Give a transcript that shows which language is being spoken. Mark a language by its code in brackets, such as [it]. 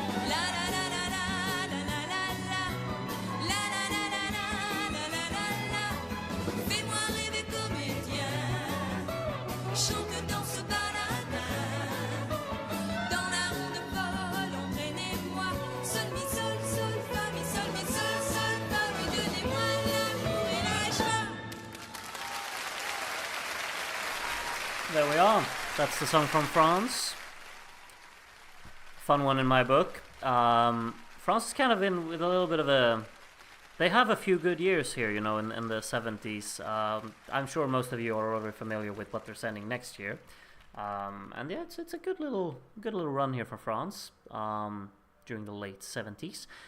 [fr] La la la la la la la la la, la la la la la la la la la. Fais-moi rêver comédien, chante dans ce paladin, dans la ronde folle, entraînez-moi. Sol mi sol sol fa mi sol fa mi, donnez-moi l'amour et la joie. [en] There we are. That's the song from France. Fun one in my book. France is kind of in with a little bit of a... They have a few good years here, you know, in the 70s. I'm sure most of you are already familiar with what they're sending next year. And yeah, it's a good little run here for France during the late 70s.